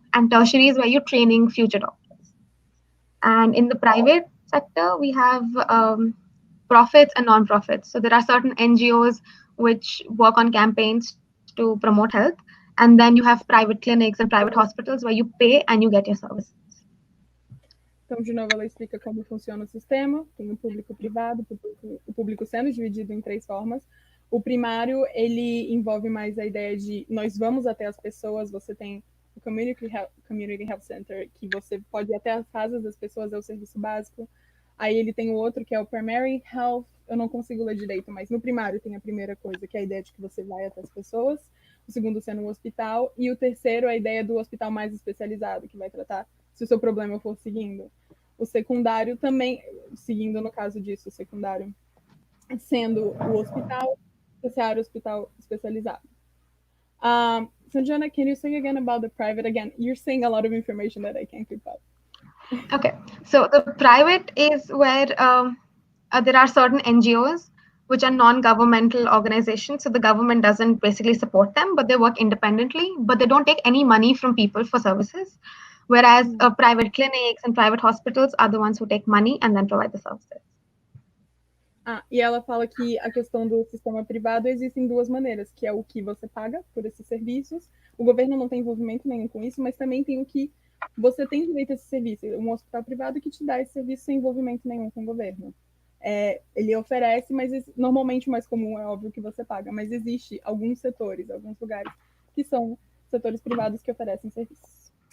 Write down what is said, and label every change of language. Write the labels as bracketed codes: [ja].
[en] And tertiary is where you're training future doctors. And in the private sector, we have profits and non-profits. So there are certain NGOs which work on campaigns to promote health. And then you have private clinics and private hospitals where you pay and you get your services. [pt] Então, de novo, ela explica como funciona o sistema. Tem o público privado, o público sendo dividido em três formas. O primário, ele envolve mais a ideia de nós vamos até as pessoas, você tem o Community Health Center, que você pode ir até as casas das pessoas, é o serviço básico. Aí ele tem o outro, que é o Primary Health, eu não consigo ler direito, mas no primário tem a primeira coisa, que é a ideia de que você vai até as pessoas. O segundo sendo o hospital. E o terceiro, a ideia do hospital mais especializado, que vai tratar se o seu problema for seguindo. O secundário também, seguindo no caso disso, o secundário sendo o hospital, terciário hospital especializado. [en] Sanjena, can you say again about the private? Again, you're saying a lot of information that I can't keep up. Okay, so the private is where there are certain NGOs which are non-governmental organizations. So the government doesn't basically support them, but they work independently, but they don't take any money from people for services. Whereas private clinics and private hospitals are the ones who take money and then provide the services. [pt] E ela fala que a questão do sistema privado existem duas maneiras, que é o que você paga por esses serviços. O governo não tem envolvimento nenhum com isso, mas também tem o que você tem direito a esse serviço. Um hospital privado que te dá esse serviço sem envolvimento nenhum com o governo. Ele oferece, mas normalmente o mais comum é óbvio que você paga, mas existe alguns setores, alguns lugares que são setores privados que oferecem serviços.